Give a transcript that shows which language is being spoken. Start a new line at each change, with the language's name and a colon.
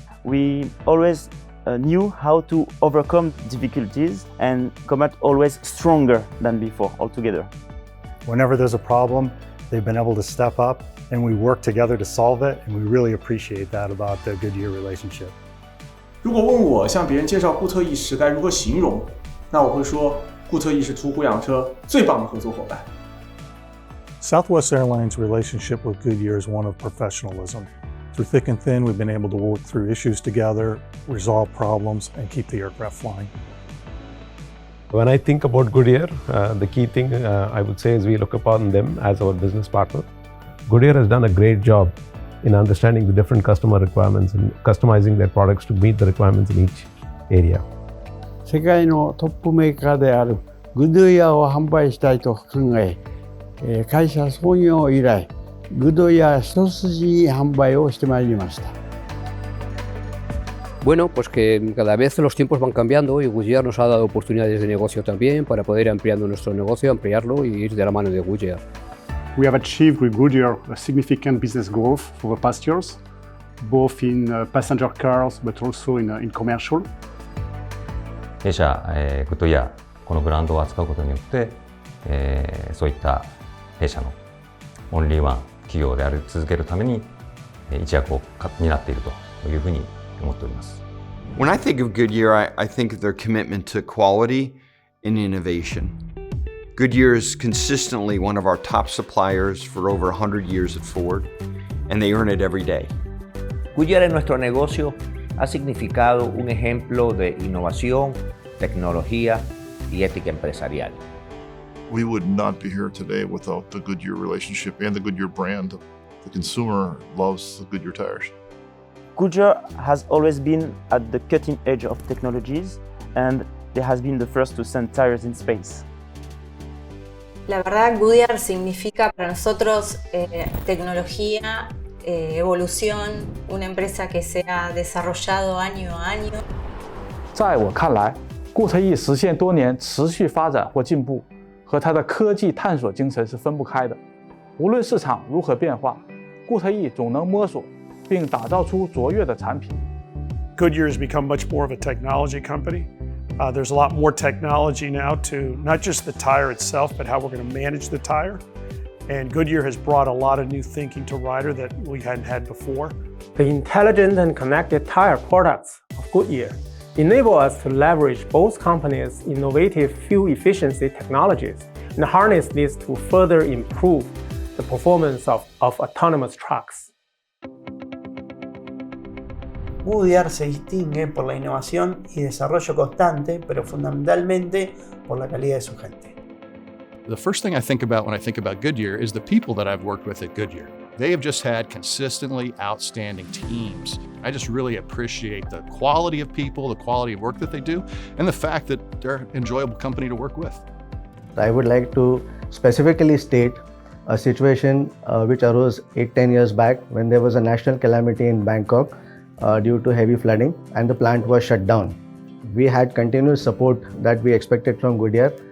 English: We always knew how to overcome difficulties and come out always stronger than before altogether. Whenever there's a problem, they've been able to step up and we work together to solve it, and we really appreciate that about the Goodyear relationship.
Chinese: 如果问我向别人介绍固特异时该如何形容，那我会说固特异是途虎养车最棒的合作伙伴。
English: Southwest Airlines' relationship with Goodyear is one of professionalism. Through thick and thin, we've been able to work through issues together, resolve problems, and keep the aircraft flying. When I think about Goodyear, the key thing I would say is we look upon them as our business partner. Goodyear has done a great job in understanding the different customer requirements and customizing their products to meet the requirements in each area.
Japanese: 世界のトップメーカーであるグッドイヤーを販売したいと考え、会社創業以来、グッドイヤー一筋に販売をしてまいりました。
Spanish: Bueno, pues que cada vez los tiempos van cambiando y Goodyear nos ha dado oportunidades de negocio también para poder ir ampliando nuestro negocio, ampliarlo y ir de la mano de Goodyear.
English: We have achieved with Goodyear a significant business growth for the past years, both in passenger cars but also in commercial.
Japanese: 弊社、グッドイヤー、このブランドを扱うことによって、そういった弊社のオンリーワン企業であり続けるために一役を担っているというふうに思っております。
English: When I think of Goodyear, I think of their commitment to quality and innovation. Goodyear is consistently one of our top suppliers for over 100 years at Ford, and they earn it every day.
Spanish: Goodyear en nuestro negocio ha significado un ejemplo de innovación, tecnología y ética empresarial.
English: We would not be here today without the Goodyear relationship and the Goodyear brand. The consumer loves the Goodyear tires. Goodyear has always been at the cutting edge of technologies, and they has been the first to send tires in space.
Spanish: La verdad, Goodyear significa para nosotros tecnología, evolución, una empresa que se ha desarrollado año a año.
Chinese: 在我看来，固特异实现多年持续发展或进步，和它的科技探索精神是分不开的。无论市场如何变化，固特异总能摸索并打造出卓越的产品。
English: Goodyear has become much more of a technology company. There's a lot more technology now to not just the tire itself, but how we're going to manage the tire. And Goodyear has brought a lot of new thinking to Ryder that we hadn't had before. The intelligent and connected tire products of Goodyear enable us to leverage both companies' innovative fuel efficiency technologies and harness this to further improve the performance of autonomous trucks. Goodyear se distingue por la innovación y desarrollo constante, pero fundamentalmente por la calidad de su gente. The first thing I think about when I think about Goodyear is the people that I've worked with at Goodyear. They have just had consistently outstanding teams. I just really appreciate the quality of people, the quality of work that they do, and the fact that they're an enjoyable company to work with. I would like to specifically state a situation which arose 8-10 years back when there was a national calamity in Bangkok due to heavy flooding and the plant was shut down. We had continuous support that we expected from Goodyear,